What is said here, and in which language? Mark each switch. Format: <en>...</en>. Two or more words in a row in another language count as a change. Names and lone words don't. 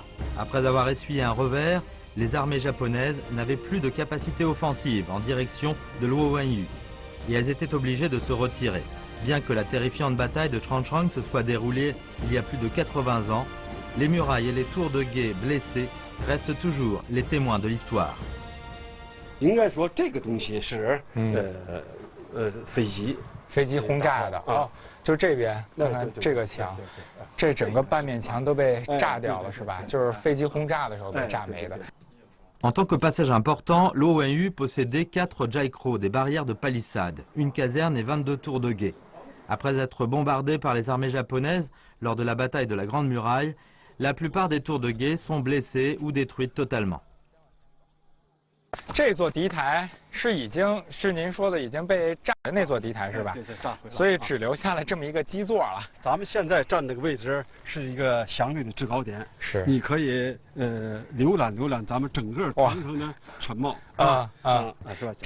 <fr>Après avoir essuyé un revers, les armées japonaises n'avaient plus de capacité offensive en direction de Luoyang et elles étaient obligées de se retirer. Bien que la terrifiante bataille de Changchang se soit déroulée il y a plus de 80 ans, les murailles et les tours de guet blessées restent toujours les témoins de l'histoire.</fr> <zh>应该说这个东西是飞机轰炸的哦，就这边看看这个墙，这整个半面墙都被炸掉了是吧？就是飞机轰炸的时候被炸没的。</zh> <fr>En tant que passage important, l'Owenyu possédait 4 jaikro, des barrières de palissade, une caserne et 22 tours de guet. Après être bombardés par les armées japonaises lors de la bataille de la Grande Muraille, la plupart des tours de guet sont blessées ou détruites totalement.</fr> <zh>这座敌台是您说的已经被炸的那座敌台是吧？对，炸毁了。所以只留下了这么一个基座了。咱们现在站这个位置是一个相对的制高点，是你可以浏览咱们整个长城的全貌是吧？</zh>